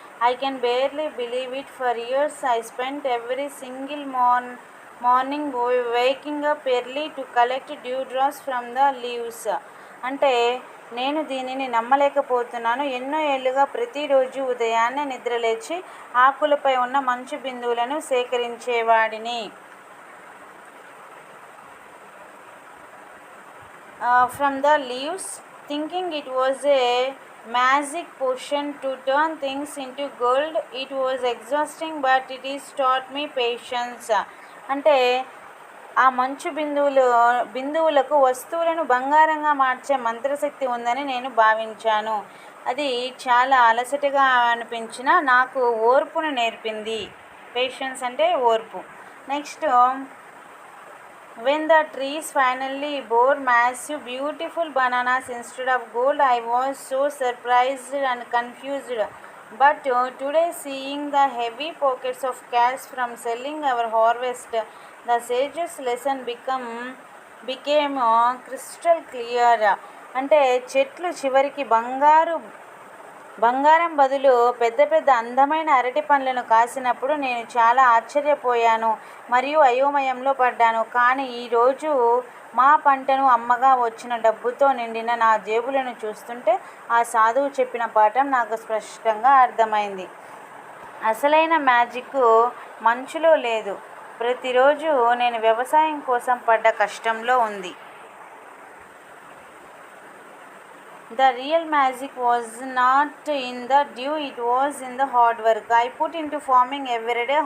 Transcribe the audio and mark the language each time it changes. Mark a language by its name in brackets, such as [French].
[English] I can barely believe it. For years I spent every single morning waking up early to collect dew drops from the leaves. [Telugu] అంటే నేను దీనిని నమ్మలేకపోతున్నాను. ఎన్నో ఏళ్ళుగా ప్రతిరోజు ఉదయాన్నే నిద్రలేచి ఆకులపై ఉన్న మంచు బిందువులను సేకరించేవాడిని. [English] From the leaves, thinking it was a magic potion to turn things into gold. It was exhausting but it is taught me patience. [Telugu] అంటే ఆ మంచు బిందువులకు వస్తువులను బంగారంగా మార్చే మంత్రశక్తి ఉందని నేను భావించాను. అది చాలా అలసటగా అనిపించిన నాకు ఓర్పును నేర్పింది. పేషెన్స్ అంటే ఓర్పు. [English] Next when the trees finally bore massive beautiful bananas instead of gold, I was so surprised and confused. But today, seeing the heavy pockets of cash from selling our harvest, the sage's lesson became crystal clear. [Telugu] అంటే చెట్లు చివరికి బంగారు బంగారం బదులు పెద్ద పెద్ద అందమైన అరటి పండ్లను కాసినప్పుడు నేను చాలా ఆశ్చర్యపోయాను మరియు అయోమయంలో పడ్డాను. కానీ ఈరోజు మా పంటను అమ్మగా వచ్చిన డబ్బుతో నిండిన నా జేబులను చూస్తుంటే ఆ సాధువు చెప్పిన పాఠం నాకు స్పష్టంగా అర్థమైంది. అసలైన మ్యాజిక్ మంచులో లేదు, ప్రతిరోజు నేను వ్యవసాయం కోసం పడ్డ కష్టంలో ఉంది. [English] The real magic was not in the dew, it was in the hard work I put into farming every day.